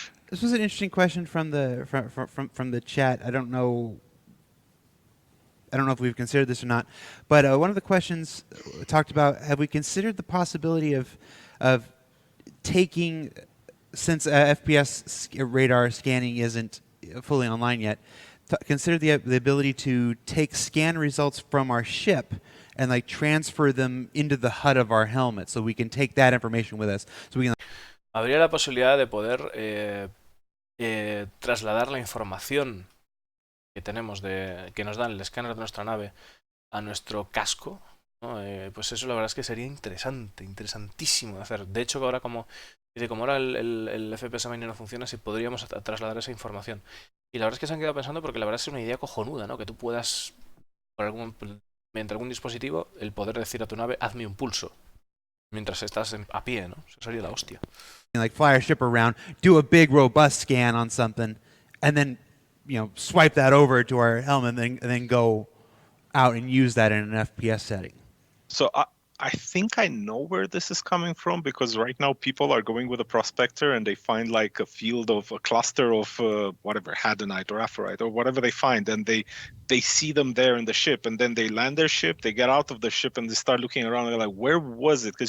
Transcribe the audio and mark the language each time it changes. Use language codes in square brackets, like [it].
[en] This was an interesting question from the chat. I don't know if we've considered this or not, but one of the questions talked about: have we considered the possibility of taking, since FPS radar scanning isn't fully online yet, consider the ability to take scan results from our ship and like transfer them into the HUD of our helmet, so we can take that information with us. So we can. [es] Habría la posibilidad de poder trasladar la información que tenemos que nos dan el escáner de nuestra nave a nuestro casco, ¿no? Pues eso la verdad es que sería interesantísimo de hacer. De hecho, ahora como ahora el FPS Miner no funciona, si podríamos trasladar esa información. Y la verdad es que se han quedado pensando porque la verdad es una idea cojonuda, ¿no? Que tú puedas, mediante algún dispositivo, el poder decir a tu nave, hazme un pulso, mientras estás a pie, ¿no? Eso sería la hostia. [en] Like fly our ship around, do a big robust scan on something, and then, swipe that over to our helmet, and then go out and use that in an FPS setting. So I think I know where this is coming from, because right now people are going with a prospector and they find like a field of a cluster of whatever, hadanite or aphorite or whatever they find, and they see them there in the ship, and then they land their ship, they get out of the ship, and they start looking around and they're like, where was it?